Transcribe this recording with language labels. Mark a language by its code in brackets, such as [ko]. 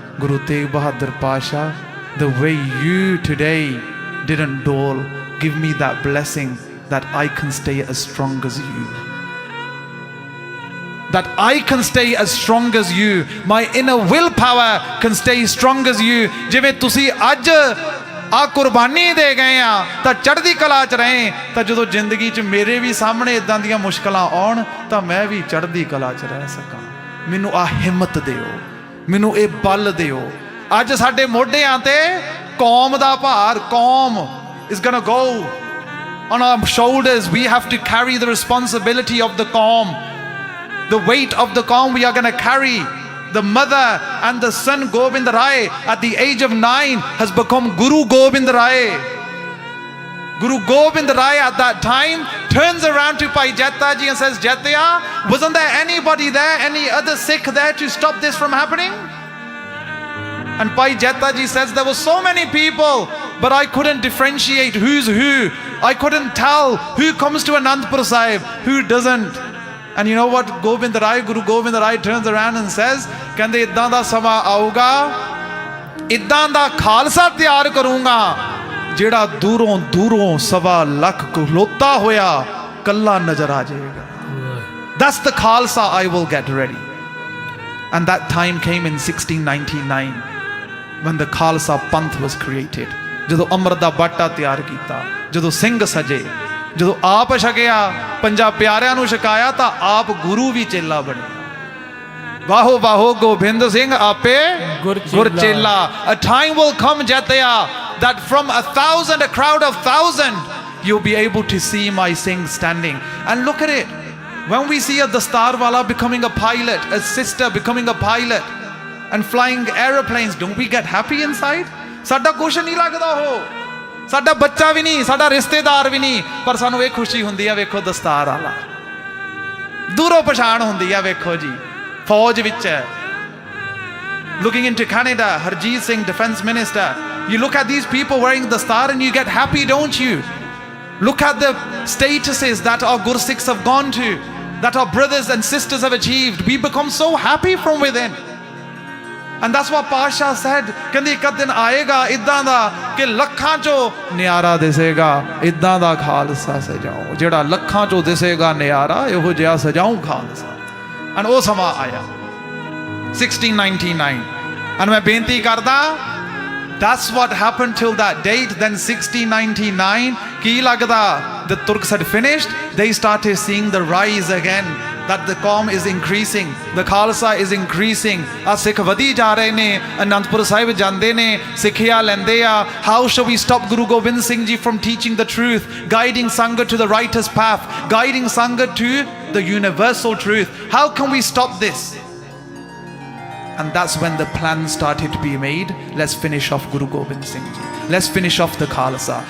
[en] Guru Tegh Bahadur Pasha, the way you today didn't dole, give me that blessing that I can stay as strong as you. That I can stay as strong as you. My inner willpower can stay strong as you. ਜਿਵੇਂ ਤੁਸੀਂ ਅੱਜ [pa] ਆ ਕੁਰਬਾਨੀ ਦੇ ਗਏ ਆ ਤਾਂ ਚੜ੍ਹਦੀ ਕਲਾ 'ਚ ਰਹੇ, ਤਾਂ ਜਦੋਂ ਜ਼ਿੰਦਗੀ 'ਚ ਮੇਰੇ ਵੀ ਸਾਹਮਣੇ ਇਦਾਂ ਦੀਆਂ ਮੁਸ਼ਕਲਾਂ ਆਉਣ ਤਾਂ ਮੈਂ ਵੀ ਚੜ੍ਹਦੀ ਕਲਾ 'ਚ ਰਹਿ ਸਕਾਂ। ਮੈਨੂੰ ਆ ਹਿੰਮਤ ਦਿਓ, ਮੈਨੂੰ ਇਹ ਬਲ ਦਿਓ। ਅੱਜ ਸਾਡੇ ਮੋਢਿਆਂ ਤੇ ਕੌਮ ਦਾ ਭਾਰ, ਕੌਮ is gonna go on our shoulders. [en] We have to carry the responsibility of the qawm, the weight of the qawm we are going to carry. The mother and the son Gobind Rai at the age of 9 has become Guru Gobind Rai. Guru Gobind Rai at that time turns around to Bhai Jatha ji and says, Jatha, wasn't there anybody there, any other Sikh there to stop this from happening? And Bhai Jatha ji says, there were so many people, but I couldn't differentiate who's who. I couldn't tell who comes to Anandpur Sahib, who doesn't. [pa] And you know what Gobind Rai, Guru Gobind Rai turns around and says, ਕਹਿੰਦੇ ਇਦਾਂ ਦਾ ਸਮਾਂ ਆਊਗਾ, ਇਦਾਂ ਦਾ ਖਾਲਸਾ ਤਿਆਰ ਕਰੂੰਗਾ ਜਿਹੜਾ ਦੂਰੋਂ ਦੂਰੋਂ 1.25 ਲੱਖ ਖਲੋਤਾ ਹੋਇਆ ਕੱਲਾ ਨਜ਼ਰ ਆ ਜਾਏਗਾ। [en] That's the Khalsa I will get ready. And that time came in 1699 when the Khalsa Panth was created. [pa] ਜਦੋਂ ਅੰਮ੍ਰਿਤ ਦਾ ਬਾਟਾ ਤਿਆਰ ਕੀਤਾ, ਜਦੋਂ ਸਿੰਘ ਸਜੇ, ਜਦੋਂ ਆਪ ਛਕਿਆ, ਪੰਜਾਂ ਪਿਆਰਿਆਂ ਨੂੰ ਛਕਾਇਆ ਤਾਂ ਆਪ ਗੁਰੂ ਵੀ ਚੇਲਾ ਬਣਿਆ। ਵਾਹੋ ਵਾਹੋ ਗੋਬਿੰਦ ਸਿੰਘ ਆਪੇ ਗੁਰ ਚੇਲਾ। [en] A time will come, Jatha, that from 1,000, a crowd of 1,000, you'll be able to see my Singh standing. And look at it. When we see a Dastarwala becoming a pilot, a sister becoming a pilot and flying aeroplanes, don't we get happy inside? [pa] ਸਾਡਾ ਕੁਛ ਨਹੀਂ ਲੱਗਦਾ, ਉਹ ਸਾਡਾ ਬੱਚਾ ਵੀ ਨਹੀਂ, ਸਾਡਾ ਰਿਸ਼ਤੇਦਾਰ ਵੀ ਨਹੀਂ, ਪਰ ਸਾਨੂੰ ਇਹ ਖੁਸ਼ੀ ਹੁੰਦੀ ਆ, ਵੇਖੋ ਦਸਤਾਰ ਵਾਲਾ, ਦੂਰੋਂ ਪਛਾਣ ਹੁੰਦੀ ਆ, ਵੇਖੋ ਜੀ ਫੌਜ ਵਿੱਚ ਹੈ। [en] Looking into Canada, Harjeet Singh, defense minister, you look at these people wearing the star and you get happy, don't you? Look at the statuses that our Gursikhs have gone to, that our brothers and sisters have achieved. We become so happy from within. [pa] And that's what Pasha said, ਕਹਿੰਦੇ ਇੱਕ ਦਿਨ ਆਏਗਾ ਇਦਾਂ ਦਾ ਕਿ ਲੱਖਾਂ ਚੋਂ ਨਿਆਰਾ ਦਿਸੇਗਾ, ਇਦਾਂ ਦਾ ਖਾਲਸਾ ਸਜਾਓ, ਜਿਹੜਾ ਲੱਖਾਂ ਚੋਂ ਦਿਸੇਗਾ ਨਿਆਰਾ, ਇਹੋ ਜਿਹਾ ਸਜਾਉ ਖਾਲਸਾ। [en] And ਉਹ ਸਮਾਂ ਆਇਆ 1699, and ਮੈਂ ਬੇਨਤੀ ਕਰਦਾ, that's what happened till that date. Then 1699, ਕੀ ਲੱਗਦਾ, the Turks had finished, they started seeing the rise again, that the qawm is increasing, the Khalsa is increasing. [pa] ਆ ਸਿੱਖ ਵਧੀ ਜਾ ਰਹੇ ਨੇ, ਅਨੰਦਪੁਰ ਸਾਹਿਬ ਜਾਂਦੇ ਨੇ, ਸਿੱਖਿਆ ਲੈਂਦੇ ਆ। [en] How shall we stop Guru Gobind Singh Ji from teaching the truth, guiding Sangha to the righteous path, guiding Sangha to the universal truth? How can we stop this? And that's when the plan started to be made. Let's finish off Guru Gobind Singh Ji. Let's finish off the Khalsa.